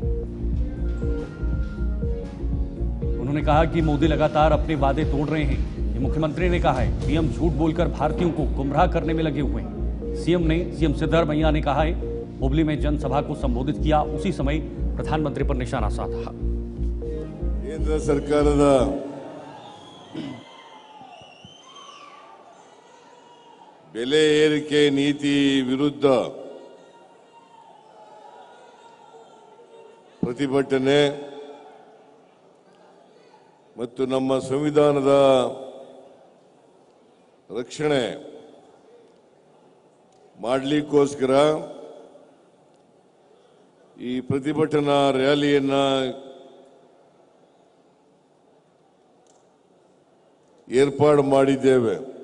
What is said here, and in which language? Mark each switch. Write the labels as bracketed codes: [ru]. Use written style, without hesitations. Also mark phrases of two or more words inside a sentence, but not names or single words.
[hi] उन्होंने कहा कि मोदी लगातार अपने वादे तोड़ रहे हैं, ये मुख्यमंत्री ने कहा है। पीएम झूठ बोलकर भारतीयों को गुमराह करने में लगे हुए हैं। सीएम सिद्धरमैया ने कहा है, हुबली में जनसभा को संबोधित किया, उसी समय प्रधानमंत्री पर निशाना साधा। [kn] ಕೇಂದ್ರ ಸರ್ಕಾರದ ಬೆಲೆ ಏರಿಕೆ ನೀತಿ ವಿರುದ್ಧ ಪ್ರತಿಭಟನೆ ಮತ್ತು ನಮ್ಮ ಸಂವಿಧಾನದ ರಕ್ಷಣೆ ಮಾಡಲಿಕ್ಕೋಸ್ಕರ ಈ ಪ್ರತಿಭಟನಾ ರ್ಯಾಲಿಯನ್ನ ಏರ್ಪಾಡು ಮಾಡಿದ್ದೇವೆ।